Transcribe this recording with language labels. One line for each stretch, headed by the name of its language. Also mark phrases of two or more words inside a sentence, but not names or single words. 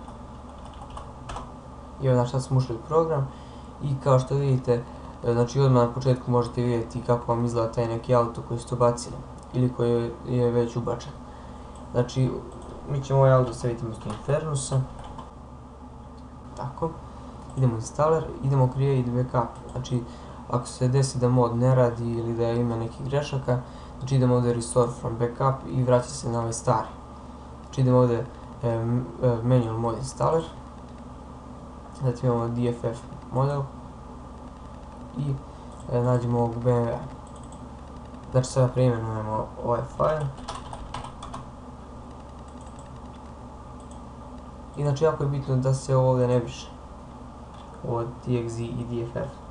Bosnian: I evo, znači sad smo ušli u program i kao što vidite, znači odmah na početku možete vidjeti kako vam izgleda taj neki auto koji ste ubacili ili koji je već ubačen. Znači mi ćemo ovaj auto staviti umjesto Infernusa. Tako. Idemo installer, idemo
English: create backup.
Bosnian: Znači ako se desi da mod ne radi ili da ima nekih grešaka, znači idemo ovdje
English: restore from backup
Bosnian: i vraća se na ovaj stari. Znači idemo ovdje
English: manual mod installer,
Bosnian: zatim imamo DFF model i nađemo ovog BMW. Znači sada preimenujemo ovaj file i znači jako je bitno da se ovo ovdje ne briše, ovo TXZ i DFF.